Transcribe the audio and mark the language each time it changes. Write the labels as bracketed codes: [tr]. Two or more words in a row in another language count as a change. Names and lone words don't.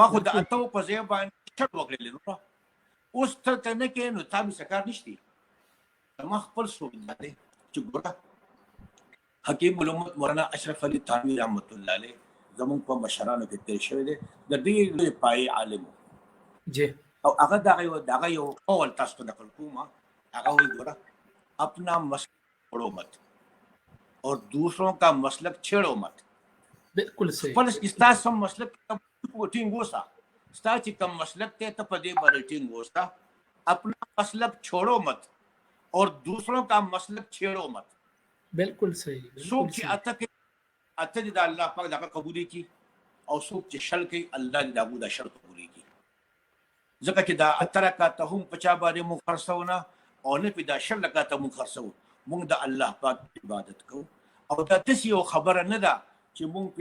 [ps] ما خو د اتو په ځای باندې شر وکړلی نو اوس ته نه کوې نو تا مې څه کار نشته ما خپل سوچ دا دی چې ګوره حکیم الامت مولانا اشرف علي تھانوي [ar] رحمت الله علیه [ps] زموږ په مشرانو کې تېر شوی دی د ډېر لوی پایې عالم جی او هغه یو قول تاسو ته نقل کوم هغه وایي ګوره [ur] اپنا مسلک چھوڑو مت اور دوسروں کا مسلک چھیڑو مت بالکل صحیح [ps] خپل ستاسو مسلک ټینګ اوسه ستا چې کوم مسلک ته ته په دې باندې ټینګ اوسه [ur] اپنا مسلک چھوڑو مت اور دوسروں کا مسلک چھیڑو مت بالکل صحیح [ps] څوک چې اته د الله پاک دغه قبول کی او څوک چې شل کوي الله دې دغه د شر قبول کی ځکه چې دا اته رکعاته هم په چا باندې مونږ خرڅونه او نه په دا شل رکعاته مونږ خرڅو مونږ د الله پاک عبادت کوو او دا تاسو یو خبره نه ده چې مونږ